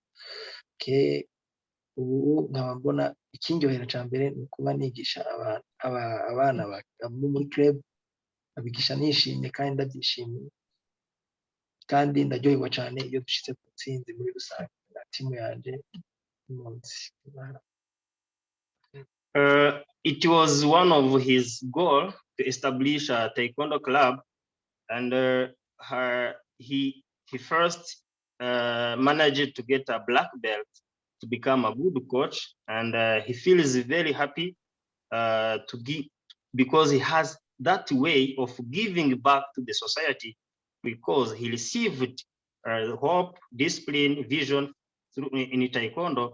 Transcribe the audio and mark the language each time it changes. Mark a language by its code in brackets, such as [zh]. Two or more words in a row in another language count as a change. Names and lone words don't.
[rn] Ubu nkaba mbona ikindyohera cyambere ni kuba nigisha abana muri club, abigisha nishimye kandi ndabyishimiye, kandi ndaryoherwa cyane iyo dushitse ku ntsinzi muri rusange na timu yanje umunsi. [en] It was one of his goals to establish a Taekwondo club, and he first managed to get a black belt to become a good coach, and he feels very happy to give, because he has that way of giving back to the society, because he received hope, discipline, vision through in Taekwondo.